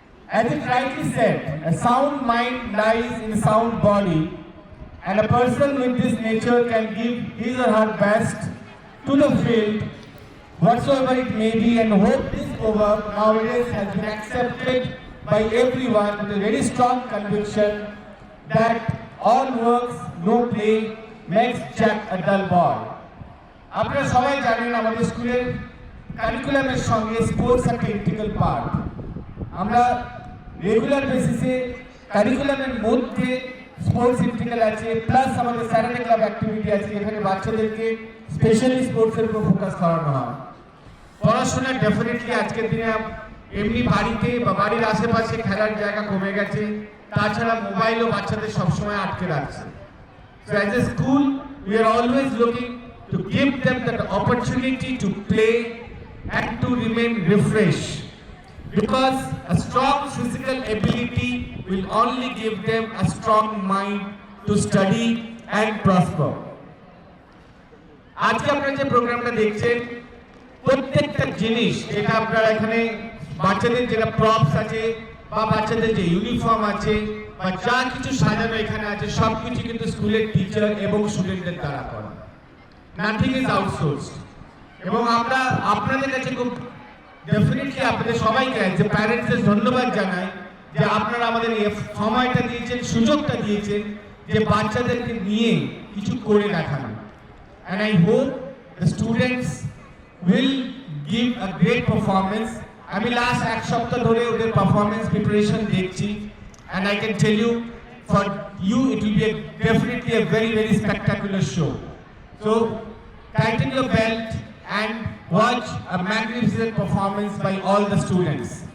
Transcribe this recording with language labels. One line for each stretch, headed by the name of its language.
English: As it rightly said, a sound mind lies in a sound body, and a person with this nature can give his or her best to the field, whatsoever it may be, and hope this work nowadays has been accepted by everyone with a very strong conviction that all works, no play, makes Jack a dull boy.
Bangla: আপনারা সবাই জানেন আমাদের স্কুলের কারিকুলামের সঙ্গে sports একটা integral part. আমরা regular বেসিসে কারিকুলামের মধ্যে স্পোর্টস ইন্টিগ্রাল আছে, প্লাস আমাদের স্যাটারডে ক্লাব অ্যাক্টিভিটি আছে যেখানে বাচ্চাদেরকে স্পেশালি স্পোর্টসের উপর ফোকাস করানো হয়। পড়াশোনা ডেফিনেটলি আজকের দিনে এমনি বাড়িতে বা বাড়ির আশেপাশে খেলার জায়গা কমে গেছে, তাছাড়া মোবাইলও বাচ্চাদের সবসময় আটকে রাখছে।
English: So as a school, we are always looking to give them that opportunity to play and to remain refreshed. Because a strong physical ability will only give them a strong mind to study and prosper.
Bangla: আজকে আপনারা যে প্রোগ্রামটা দেখছেন, প্রত্যেকটা জিনিস যেটা আপনারা এখানে বাচ্চাদের যেটা প্রপস আছে বা বাচ্চাদের যে ইউনিফর্ম আছে বা যা কিছু সাজানো এখানে আছে, সবকিছু কিন্তু স্কুলের টিচার এবং স্টুডেন্টদের দ্বারা করা।
English: Nothing is outsourced.
Bangla: এবং আমরা আপনাদের কাছে খুব ডেফিনেটলি আপনাদের সবাইকে যে প্যারেন্টসদের ধন্যবাদ জানাই যে আপনারা আমাদের এই সময়টা দিয়েছেন, সুযোগটা দিয়েছেন যে বাচ্চাদেরকে নিয়ে কিছু করে দেখানো।
English: And I hope the students will give a great performance.
Bangla: আমি লাস্ট এক সপ্তাহ ধরে ওদের পারফরমেন্স প্রিপারেশন দেখছি,
English: and I can tell you for you it will be definitely a very very spectacular show. So tighten your belt and watch a magnificent performance by all the students.